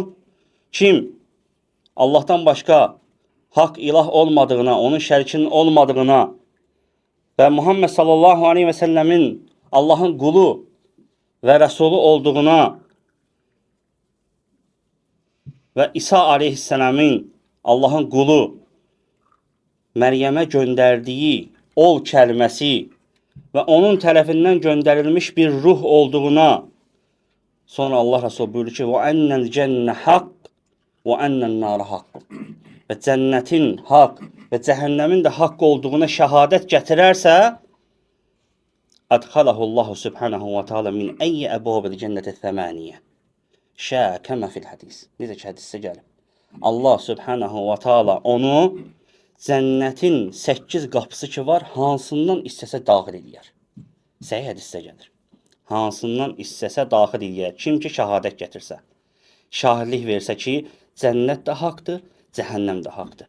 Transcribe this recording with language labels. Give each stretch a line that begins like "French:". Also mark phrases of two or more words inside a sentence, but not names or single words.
Azerbaijani: Kim Allah'tan başqa haqq ilah olmadığına, onun şərikinin olmadığına və Muhammed
Arabic: صلى الله عليه وسلم
Azerbaijani: Allahın qulu və rəsulu olduğuna və İsa aleyhisselamın Allahın qulu Məryəmə göndərdiyi ol kəlməsi və onun tərəfindən göndərilmiş bir ruh olduğuna, sonra Allah Resulü buyurur ki,
Arabic: وَأَنَّ الْجَنَّ حَقٍّ وَأَنَّ النَّارَ حَقٍّ
Azerbaijani: və cənnətin haqq və cəhənnəmin də haqq olduğuna şəhadət gətirərsə,
Arabic: أَدْخَلَهُ اللّٰهُ سُبْحَانَهُ وَتَعَالَى مِنْ أَيِّ أَبْوَابِ الْجَنَّةِ الثَّمَانِيَةِ شَاءَ كَمَا فِي الْحَدِيثِ
Azerbaijani: Necə ki, hədisdə gəlib.
Arabic: الله سبحانه وتعالى
Azerbaijani: onu cənnətin 8 qapısı ki var, hansından istəsə daxil edər. Səhih hədisdə gəlir. Hansından istəsə daxil edər. Kim ki şəhadət gətirsə. Şahidlik versə ki, cənnət də haqdır, cəhənnəm də haqdır.